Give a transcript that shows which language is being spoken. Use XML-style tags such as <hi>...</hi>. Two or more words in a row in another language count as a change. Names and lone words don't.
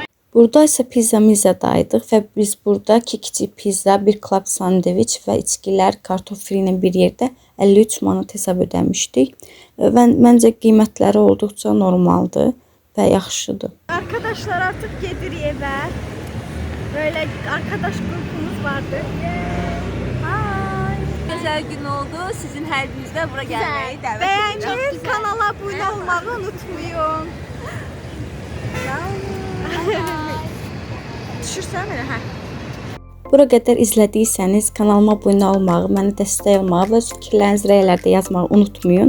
<az>Burada isə pizza-mizzadaydıq və biz burada 2 kiçik pizza, 1 klap sandviç və içkilər, kartof ilə bir yerdə 53 manat hesab ödəmişdik. Və məncə qiymətləri olduqca normaldır və yaxşıdır.</az> <tr>Arkadaşlar artık gelirik eve. Böyle arkadaş grubumuz vardı.</tr> <az>Gözəl gün oldu. Sizin hər birinizdə bura gəlməyi dəvət edirəm.</az> <tr>Beğenmeyi, kanala abone olmayı unutmayın.</tr> <az>Düşürsən mənə, hə? Bura qədər izlədiysəniz kanalıma abunə olmağı, mənə dəstək olmağı və öz fikirlərinizi rəylərdə yazmağı unutmayın.</az>